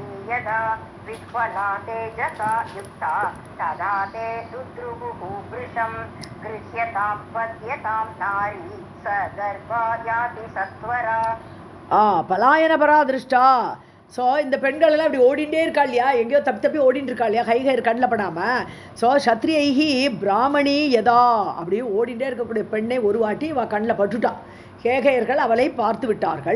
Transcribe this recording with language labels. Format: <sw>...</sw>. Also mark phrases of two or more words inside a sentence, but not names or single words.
<sa>यदा विह्वला तेजसा युक्ता तदा ते दुद्रुहुः वृषं गृह्यतां वध्यतां नारी स गर्भा याति सत्वरा. पलायन परा दृष्टा.</sa> <ta>ஸோ இந்த பெண்கள் எல்லாம் இப்படி ஓடிண்டே இருக்கா இல்லையா, எங்கேயோ தப்பி ஓடிட்டு இருக்கா இல்லையா, கைகயிறு கண்ணில் படாமல். ஸோ</ta> <sa>क्षत्रियैः ब्राह्मणी यदा</sa> <ta>அப்படியே ஓடிண்டே இருக்கக்கூடிய பெண்ணை ஒரு வாட்டி அவள் கண்ணில் பட்டுட்டா. கேகையர்கள் அவளை பார்த்து விட்டார்கள்.</ta>